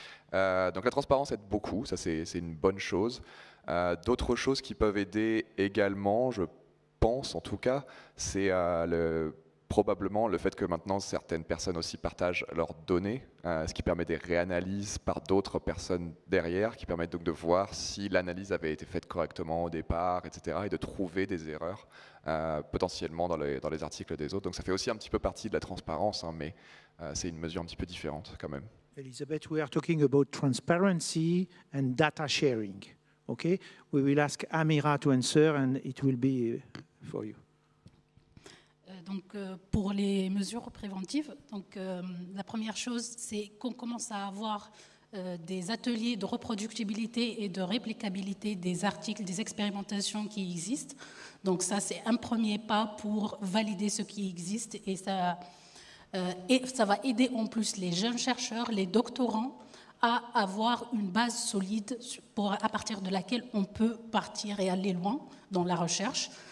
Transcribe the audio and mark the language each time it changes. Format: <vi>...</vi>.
<fr>Donc la transparence aide beaucoup, ça c'est une bonne chose. D'autres choses qui peuvent aider également, je pense en tout cas, c'est probablement le fait que maintenant certaines personnes aussi partagent leurs données, ce qui permet des réanalyses par d'autres personnes derrière, qui permettent donc de voir si l'analyse avait été faite correctement au départ, etc., et de trouver des erreurs potentiellement dans les articles des autres. Donc ça fait aussi un petit peu partie de la transparence, hein, mais c'est une mesure un petit peu différente quand même.</fr> <en>Elisabeth, we are talking about transparency and data sharing. Okay, we will ask Amira to answer, and it will be for you.</en> <fr>Donc, pour les mesures préventives, donc, la première chose, c'est qu'on commence à avoir des ateliers de reproductibilité et de réplicabilité des articles, des expérimentations qui existent. Donc ça, c'est un premier pas pour valider ce qui existe et ça va aider en plus les jeunes chercheurs, les doctorants, à avoir une base solide à partir de laquelle on peut partir et aller loin dans la recherche.</fr>